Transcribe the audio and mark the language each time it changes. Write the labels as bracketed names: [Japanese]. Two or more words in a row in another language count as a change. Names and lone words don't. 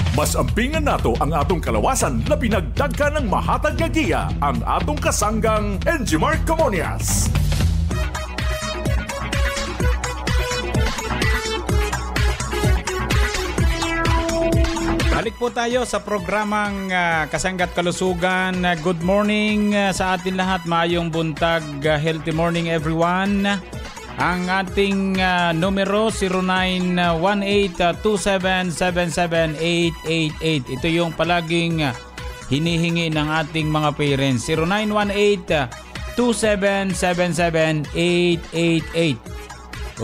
[Cebuano] Mas ampingan nato ang atong kalawasan na pinagdagka ng mahatag nga giya ang atong kasanggang Enjimar Comonias. [Filipino] Balik po tayo sa programang Kasangga't Kalusugan. [English] Good morning [Filipino] sa atin lahat. [Cebuano] Maayong buntag. [English] Healthy morning everyone. [Filipino] Ang ating numero 0918-2777888. Ito yung palaging hinihingi ng ating mga parents. 0918-2777888.